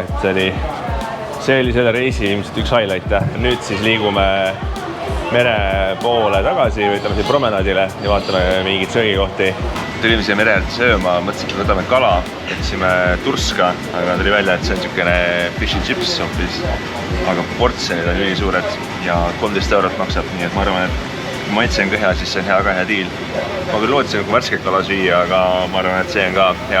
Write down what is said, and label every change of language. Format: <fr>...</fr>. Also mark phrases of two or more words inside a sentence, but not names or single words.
<et>See oli selle reisi ilmselt üks highlight. Nüüd siis liigume mere poole tagasi, võtame siin promenaadile ja vaatame mingit söögikohti. Tulime siia mere äärde sööma, mõtlesin, et võtame kala, võtsime turska, aga tuli välja, et see on niisugune</et> <en>fish and chips</en> <et>hoopis. Aga portsjonid on ülisuured ja 13 € maksab, nii et ma arvan, et kui maitse on ka hea, siis see on hea diil. Ma küll lootsin värsket kala süüa, aga ma arvan, et see on ka hea.</et>